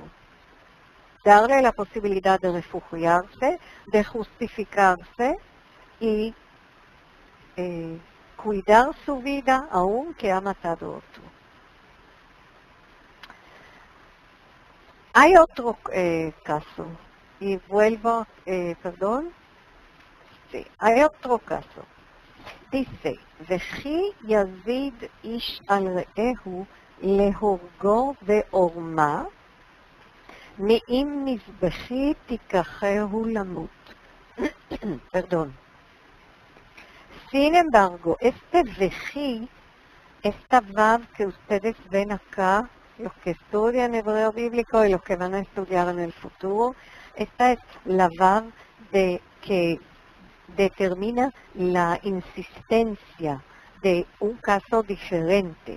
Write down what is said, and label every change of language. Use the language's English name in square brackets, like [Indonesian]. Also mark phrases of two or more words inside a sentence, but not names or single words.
[Spanish] Darle la posibilidad de refugiarse, de justificarse y cuidar su vida aun que ha matado a otro. Hay otro caso, y vuelvo, sí, hay otro caso. Dice, [Hebrew] וכי יזיד איש על רעהו להורגו בעורמה, מאם מזבחי תיקחהו למות. [Spanish] Perdón. Sin embargo, este vejí, esta vav que ustedes ven acá, los que estudian hebreo bíblico y los que van a estudiar en el futuro, esta es la vav que determina la insistencia de un caso diferente.